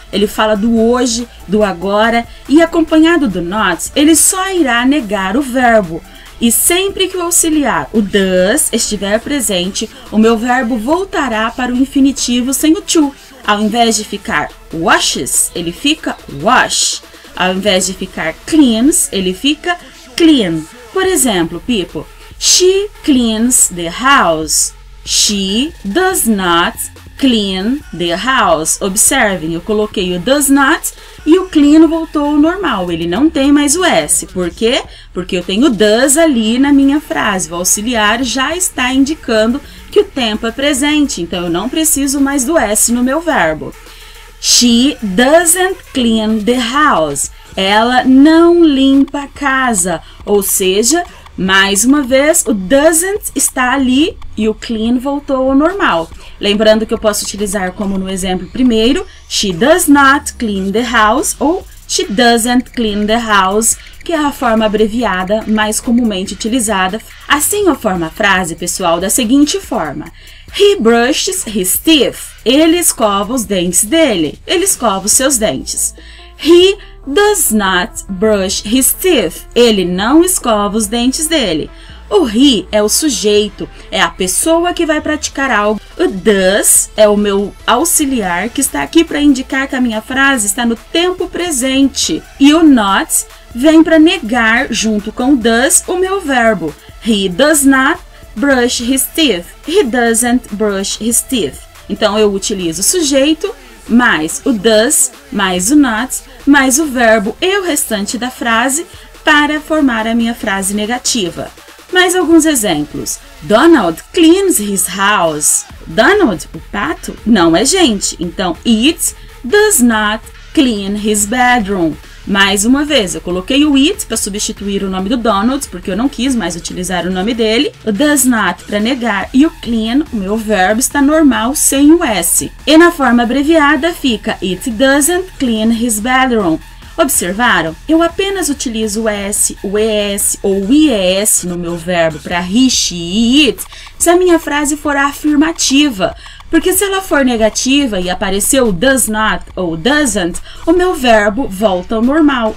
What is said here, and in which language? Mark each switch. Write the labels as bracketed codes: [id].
[pt] Ele fala do hoje, do agora, e acompanhado do not, ele só irá negar o verbo. E sempre que o auxiliar, o does, estiver presente, o meu verbo voltará para o infinitivo sem o to. Ao invés de ficar washes, ele fica wash. Ao invés de ficar cleans, ele fica clean. Por exemplo, [en] people, she cleans the house. She does not clean the house. [pt] Observem, eu coloquei o does not e o clean voltou ao normal. Ele não tem mais o S. Por quê? Porque eu tenho does ali na minha frase. O auxiliar já está indicando que o tempo é presente, então eu não preciso mais do S no meu verbo. [en] She doesn't clean the house. [pt] Ela não limpa a casa. Ou seja, mais uma vez, o doesn't está ali e o clean voltou ao normal. Lembrando que eu posso utilizar como no exemplo primeiro, [en] she does not clean the house [pt] ou [en] she doesn't clean the house, [pt] que é a forma abreviada mais comumente utilizada. Assim eu formo a frase, pessoal, da seguinte forma. [en] He brushes his teeth. [pt] Ele escova os dentes dele. Ele escova os seus dentes. [en] He does not brush his teeth. [pt] Ele não escova os dentes dele. O he é o sujeito, é a pessoa que vai praticar algo. O does é o meu auxiliar que está aqui para indicar que a minha frase está no tempo presente. E o not vem para negar, junto com o does, o meu verbo. [en] He does not brush his teeth. He doesn't brush his teeth. [pt] Então eu utilizo o sujeito mais o does, mais o not, mais o verbo e o restante da frase para formar a minha frase negativa. Mais alguns exemplos. [en] Donald cleans his house. [pt] Donald, o pato, não é gente. Então, [en] it does not clean his bedroom. [pt] Mais uma vez, eu coloquei o it para substituir o nome do Donald, porque eu não quis mais utilizar o nome dele. O does not para negar e o clean, o meu verbo, está normal sem o S. E na forma abreviada fica [en] it doesn't clean his bedroom. [pt] Observaram? Eu apenas utilizo o S, o ES ou o IES no meu verbo para he, she e it se a minha frase for afirmativa. Porque se ela for negativa e aparecer o does not ou doesn't, o meu verbo volta ao normal.